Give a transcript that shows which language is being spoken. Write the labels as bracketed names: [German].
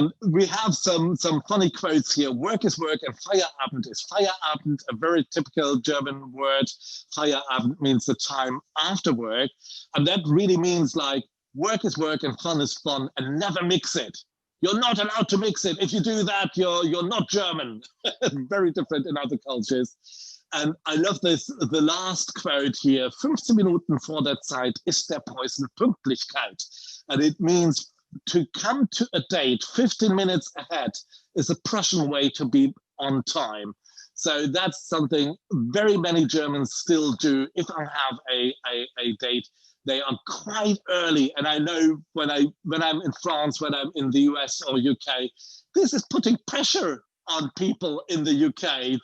[English] We have some funny quotes here. Work is work and Feierabend is Feierabend, a very typical German word. Feierabend means the time after work. And that really means like work is work and fun is fun and never mix it. You're not allowed to mix it. If you do that, you're not German. Very different in other cultures. And I love this, the last quote here, [German] 15 Minuten vor der Zeit ist der Preußen Pünktlichkeit. [English] And it means to come to a date 15 minutes ahead is a Prussian way to be on time. So that's something very many Germans still do. If I have a date, they are quite early. And I know when I'm in France, when I'm in the US or UK, this is putting pressure on people in the UK.